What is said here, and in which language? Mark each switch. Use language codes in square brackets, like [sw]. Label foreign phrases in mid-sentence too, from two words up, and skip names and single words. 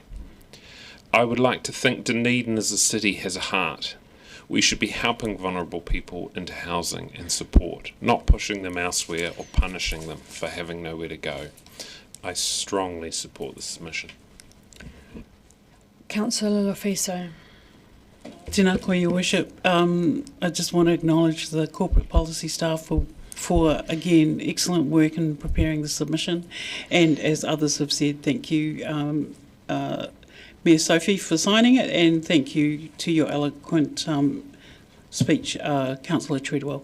[en] I would like to think Dunedin as a city has a heart. We should be helping vulnerable people into housing and support, not pushing them elsewhere or punishing them for having nowhere to go. I strongly support this submission. Councillor Lofiso. [mi] Tēnā koe, [en] Your Worship. I just want to acknowledge the corporate policy staff for again, excellent work in preparing the submission. And as others have said, thank you, Mayor Sophie, for signing it, and thank you to your eloquent speech, Councillor Treadwell.